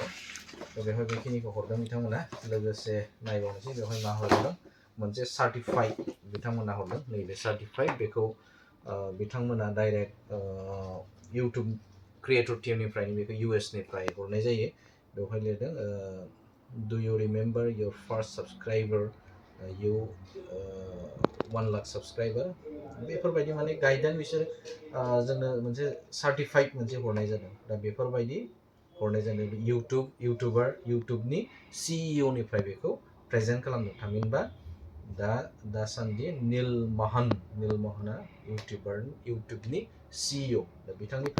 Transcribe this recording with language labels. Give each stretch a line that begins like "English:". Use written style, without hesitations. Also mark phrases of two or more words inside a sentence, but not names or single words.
Bodo: थ' बेवहाय बेखिनिखौ हरदों बिथांमोना। लोगोसे नायबावनोसै बेवहाय मा हरदों, मोनसे सार्टिफाइड बिथांमोना हरदों, नैबे सार्टिफाइड। बेखौ बिथांमोना
English: direct YouTube creator
Bodo: टीमनिफ्रायनो बेखौ US निफ्राय हरनाय जायो। बेवहाय लिरदों
English: Do you remember your first subscriber? You 1 lakh subscriber
Bodo: बेफोरबायदि माने गाइडलाइन बिसोर जोंनो मोनसे सार्टिफाइड मोनसे हरनाय जादों दा बेफोरबायदि हरनाय जादों इउटुबनि CEO निफ्राय बेखौ प्रेजेन्ट खालामदों थामहिनबा दासान्दि नीलमहना इउटुबनि CEO दा बिथांनिफ्राय